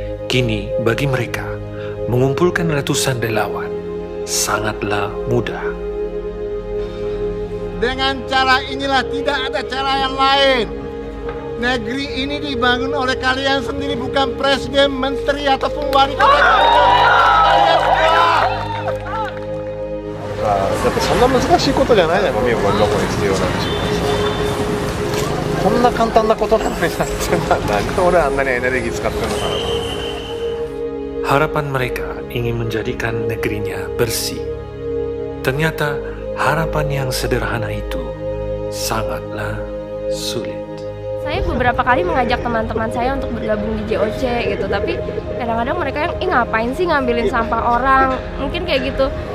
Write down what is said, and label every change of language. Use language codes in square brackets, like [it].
[id] Kini bagi mereka, mengumpulkan ratusan relawan sangatlah mudah. Dengan cara inilah, tidak ada cara yang lain. Negeri ini dibangun oleh kalian sendiri, bukan presiden, menteri, ataupun wali kota. Kalian semua. [ja] だってそんな難しいことじゃないじゃん、ゴミをゴミ箱に捨てようなんて。こんな簡単なことなのになんで俺あんなにエネルギー使ってるのかなと。 [id] Harapan mereka ingin menjadikan negerinya bersih. Ternyata harapan yang sederhana itu sangatlah sulit. Saya beberapa kali mengajak teman-teman saya untuk bergabung di JOC gitu, tapi kadang-kadang mereka yang ngapain sih ngambilin sampah orang? Mungkin kayak gitu.